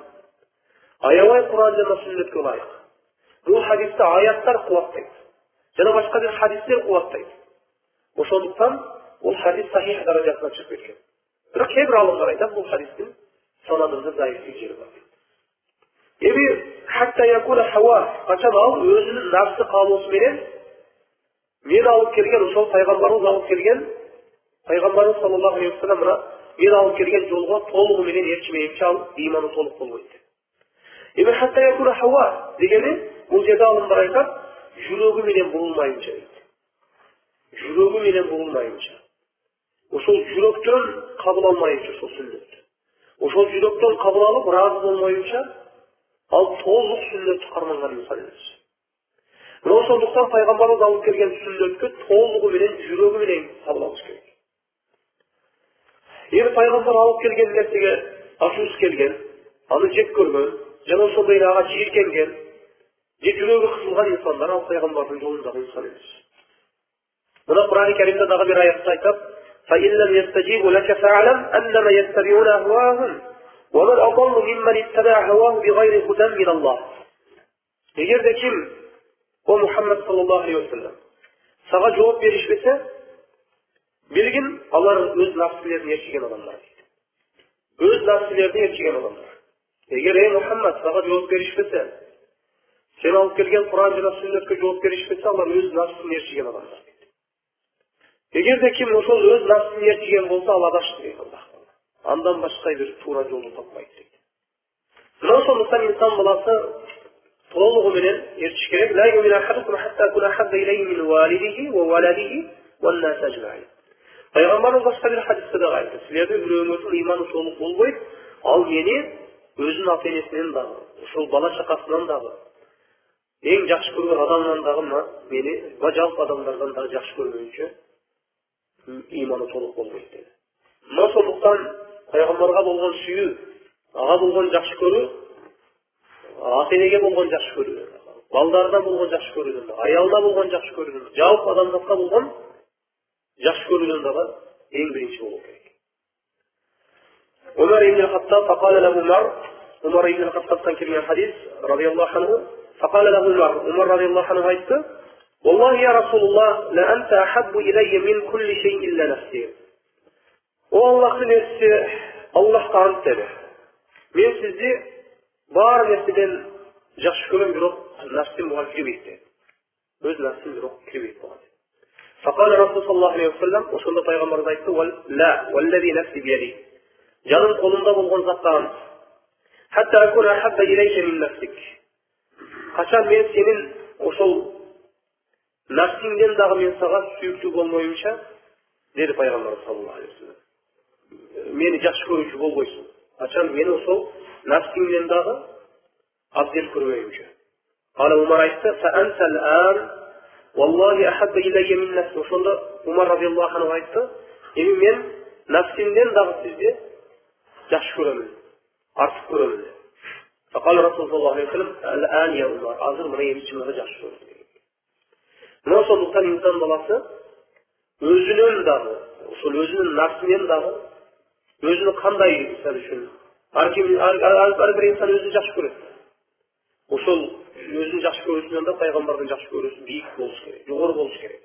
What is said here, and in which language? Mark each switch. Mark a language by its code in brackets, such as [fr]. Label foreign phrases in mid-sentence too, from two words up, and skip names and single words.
[ky] Аябай Кур'ан жана сүннөткө ылайык. Бул хадисте аяттар кубаттайт. Жана башка бир хадистер кубаттайт. Ошондуктан бул хадис сахих даражасына чыгып кеткен. Бирок кээ бир алымдар айтат, бул хадистин санадында заифтик жери бар. [ar] Эми حتى يكون هواه, [ky] качан ал өзүнүн нафсы каалоосу менен мен алып келген, ошол пайгамбарыбыз алып келген, пайгамбарыбыз [ar] صلى الله عليه وسلم [ky] мен алып келген жолго толугу менен ээрчимейинче ал ыйманы толук болбойт. Эми [ar] حتى يكون هواه [ky] дегени бул жерде алымдар айтат, жүрөгү менен бурулмайынча дейт. Жүрөгү менен бурулмайынча. Ошол жүрөктөн кабыл алмайынча ошол сүннөттү. Ошол жүрөктөн кабыл алып ыраазы болмоюнча ал толук сүннөттү карманган инсан эмес. Мына ошондуктан пайгамбарыбыз алып келген сүннөткө толугу менен жүрөгү менен кабыл алыш керек. Эми пайгамбар алып келген нерсеге ачуусу келген, аны жек көргөн, жана ошондой эле ага жийиркенген, же жүрөгү кысылган инсандар ал пайгамбардын жолундагы инсан эмес. Мына Кур'ан-ы Каримде дагы бир аятта айтат: [ar] "فإن لم يستجيبوا لك فاعلم أنما يتبعون أهواءهم ومن أضل ممن اتبع هواه بغير هدى من الله." [ky] Эгерде ким, о Мухаммад [ar] صلى الله عليه وسلم, [ky] сага жооп беришпесе, билгин, алар өз нафсилерин ээрчиген адамдар дейт. Өз нафсилерин ээрчиген адамдар. Эгер ey Мухаммад сага жооп беришпесе, сен алып келген Кур'ан жана сүннөткө жооп беришпесе, алар өз нафсын ээрчиген адамдар дейт. Эгерде ким ошол өз нафсын ээрчиген болсо, ал адашты дейт Аллах. Андан башка бир туура жолду таппайт дейт. Мына ошондуктан инсан баласы толугу менен ээрчиш керек. [ar] لا يؤمن أحدكم حتى أكون أحب إليه من والده وولده والناس أجمعين. [ky] Пайгамбарыбыз башка бир хадисте дагы айтты: силердин бирөөңөрдүн ыйманы толук болбойт, ал мени өзүнүн ата-энесинен дагы, ошол бала чакасынан дагы, эң жакшы көргөн адамдан дагы мени жалпы адамдардан дагы жакшы көргөнчө ыйманы толук болбойт dedi. Мына ошондуктан пайгамбарга болгон сүйүү, ага болгон жакшы көрүү, ата-энеге болгон жакшы көрүү, балдардан болгон жакшы көрүүдөн дагы, аялда болгон жакшы көрүүдөн, жалпы адамзатка болгон жакшы көрүүдөн дагы эң биринчи болуу керек. [ar] Умар ибн Хаттаб فقال له Умар ибн Хаттабтан [ky] келген хадис [ar] رضي الله عنه فقال له عمر رضي الله عنه айтты: "والله يا رسول الله لأنت أحب إلي من كل شيء إلا نفسي." [ky] О Аллахтын элчиси, Аллахка ант dedi. Мен сизди бар нерседен жакшы көрөм, бирок нафсим буга кирбейт dedi. Өз нафсим бирок кирбейт буга. [ar] فقال رسول صلى الله عليه وسلم, [ky] ошондо пайгамбарыбыз айтты: [ar] "لا والذي نفسي بيده." [ky] Жаным колумда болгон затка ант. [ar] حتى أكون أحب إليك من نفسك. [ky] Качан мен сенин ошол нафсиңден дагы мен сага сүйүктүү болмоюмча, dedi пайгамбарыбыз [ar] صلى الله عليه وسلم. [ky] Мени жакшы көрүүчү болбойсуң. Качан мени ошол нафсиңден дагы абдел көрбөйүмчө. Кала Умар айтты: [ar] "فأنت الآن والله أحب إلي من نفسي." [ky] Ошондо Умар [ar] رضي الله عنه [ky] айтты: "Эми мен нафсимден дагы сизди жакшы көрөмүн, артык көрөмүн." [ar] فقال رسول صلى الله عليه وسلم: "الآن يا عمر, [ky] азыр мына эми чыныгы жакшы көрөм." Мына ошондуктан инсан баласы өзүнөн дагы, ошол өзүнүн нафсинен дагы, өзүнү кандай мисалы үчүн ар бир инсан өзүн жакшы көрөт. Ошол өзүн жакшы көрүүсүнөн да пайгамбардын жакшы көрүүсү бийик болуш керек, жогору болуш керек.